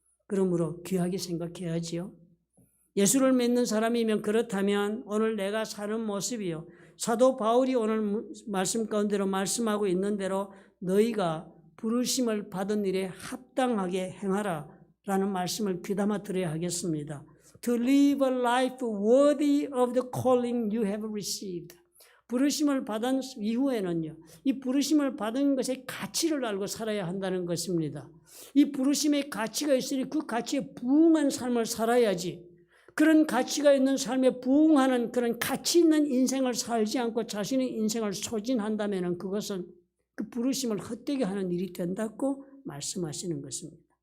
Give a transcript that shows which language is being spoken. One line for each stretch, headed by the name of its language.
Korean: 그러므로 귀하게 생각해야지요. 예수를 믿는 사람이면 그렇다면 오늘 내가 사는 모습이요, 사도 바울이 오늘 말씀 가운데로 말씀하고 있는 대로 너희가 부르심을 받은 일에 합당하게 행하라 라는 말씀을 귀담아 들어야 하겠습니다.
English: To live a life worthy of the calling you have received.
Korean: 부르심을 받은 이후에는요, 이 부르심을 받은 것의 가치를 알고 살아야 한다는 것입니다. 이 부르심의 가치가 있으니 그 가치에 부응한 삶을 살아야지, 그런 가치가 있는 삶에 부응하는 그런 가치 있는 인생을 살지 않고 자신의 인생을 소진한다면 그것은 그 부르심을 헛되게 하는 일이 된다고 말씀하시는 것입니다.